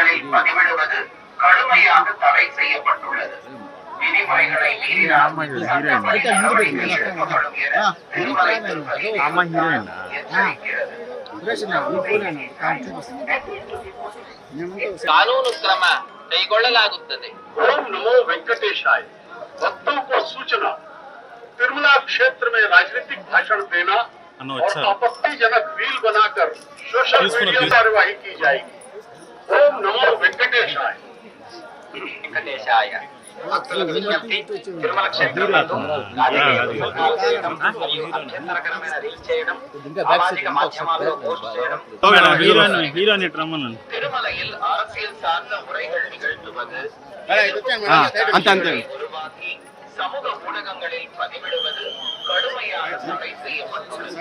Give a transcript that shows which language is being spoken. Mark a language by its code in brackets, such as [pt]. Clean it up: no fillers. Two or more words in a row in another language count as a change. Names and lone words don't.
[ta] பதிவிடுவது கடுமையாக தடை செய்யப்பட்டுள்ளது. விதிமுறைகளை மீறினால் சட்டப்படி நடவடிக்கை எடுக்கப்படும் என திருமலை திருப்பதி தேவஸ்தானம் எச்சரிக்கிறது. [kn] ಕಾನೂನು ಕ್ರಮ ಕೈಗೊಳ್ಳಲಾಗುತ್ತದೆ. [sa] ओम नमो वेंकटेशाय। [hi] भक्तों को सूचना, तिरुमला क्षेत्र में राजनीतिक भाषण देना और आपत्तिजनक रील बनाकर [en] social media [hi] कार्यवाही की जाएगी। [sa] ओम नमो वेंकटेशाय। [te] వెంకటేశాయ. భక్తులకు విజ్ఞప్తి, తిరుమల క్షేత్రంలో మరియు అభ్యంతరకరమైన రీల్స్ చేయడం, సామాజిక మాధ్యమాల్లో పోస్ట్ చేయడం, తిరుమలയിൽ [ta] அரசியல் சார்ந்த உரைகள் நிகழ்த்துவது, உருவாக்கி சமூக ஊடகங்களில் பதிவிடுவது கடுமையாக தடை செய்யப்பட்டுள்ளது.